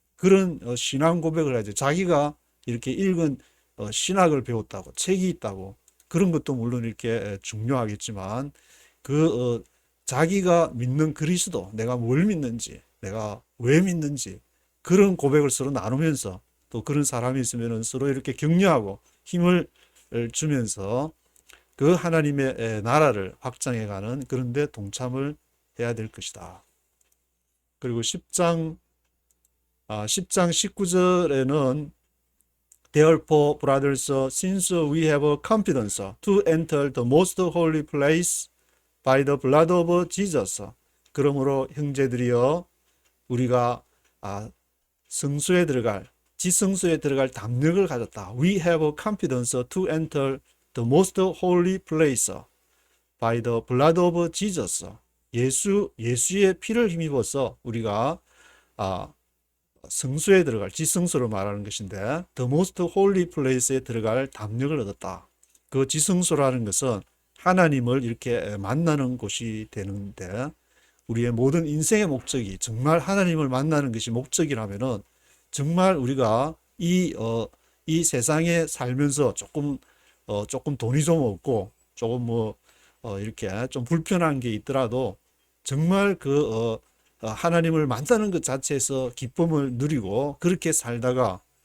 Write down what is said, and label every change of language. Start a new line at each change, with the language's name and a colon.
Korean: 그런 신앙 고백을 하죠. 자기가 이렇게 읽은 신학을 배웠다고 책이 있다고 그런 것도 물론 이렇게 중요하겠지만 자기가 믿는 그리스도 내가 뭘 믿는지 내가 왜 믿는지 그런 고백을 서로 나누면서 또 그런 사람이 있으면 서로 이렇게 격려하고 힘을 주면서 그 하나님의 나라를 확장해가는 그런 데 동참을 해야 될 것이다. 그리고 10장 19절에는
English: Therefore, brothers, since we have confidence to enter the most holy place by the blood of Jesus.
Korean: 그러므로 형제들이여 우리가 성소에 들어갈 지성소에 들어갈 담력을 가졌다.
English: We have confidence to enter the most holy place by the blood of Jesus.
Korean: 예수의 피를 힘입어서 우리가 성소에 들어갈 지성소를 말하는 것인데
English: the most holy place
Korean: 에 들어갈 담력을 얻었다. 그 지성소라는 것은 하나님을 이렇게 만나는 곳이 되는데 우리의 모든 인생의 목적이 정말 하나님을 만나는 것이 목적이라면은 정말 우리가 이 세상에 살면서 조금 돈이 좀 없고 조금 이렇게 좀 불편한 게 있더라도 정말 하나님을 만나는 것 자체에서 기쁨을 누리고 그렇게 살다가